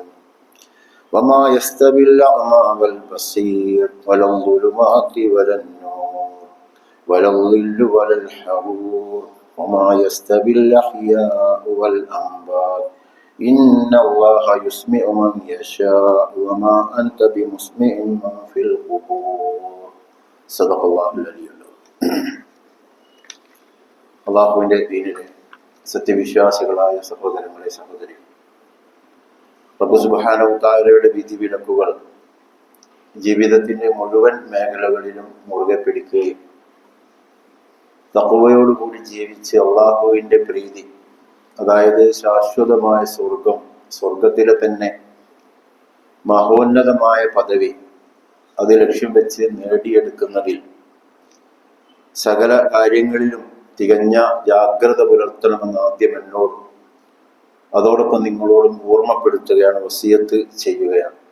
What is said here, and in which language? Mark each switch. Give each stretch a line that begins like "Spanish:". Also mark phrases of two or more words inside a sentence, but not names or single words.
Arabic: وما يستوي الأعمى والبصير ولا الظلمات ولا النور ولا الظل ولا الحرور وما يستوي الأحياء والأموات إن الله يسمع من يشاء وما أنت بمسمع من في القبور. صدق الله العلي العظيم.
Malayalam: അള്ളാഹുവിൻ്റെ ദീനിലെ സത്യവിശ്വാസികളായ സഹോദരങ്ങളെ സഹോദരികൾ, റബ്ബ്
Arabic: سبحانه تعالى
Malayalam: വിധി വിലക്കുകൾ ജീവിതത്തിൻ്റെ മുഴുവൻ മേഖലകളിലും മുറുകെ പിടിക്കുകയും തഖ്വയോടുകൂടി ജീവിച്ച് അള്ളാഹുവിൻ്റെ പ്രീതി, അതായത് ശാശ്വതമായ സ്വർഗത്തിലെ തന്നെ മഹോന്നതമായ പദവി അത് ലക്ഷ്യം വെച്ച് നേടിയെടുക്കുന്നതിൽ സകല കാര്യങ്ങളിലും തികഞ്ഞ ജാഗ്രത പുലർത്തണമെന്ന് ആദ്യം എന്നോടും അതോടൊപ്പം നിങ്ങളോടും ഓർമ്മപ്പെടുത്തുകയാണ്, വസിയത്ത് ചെയ്യുകയാണ്.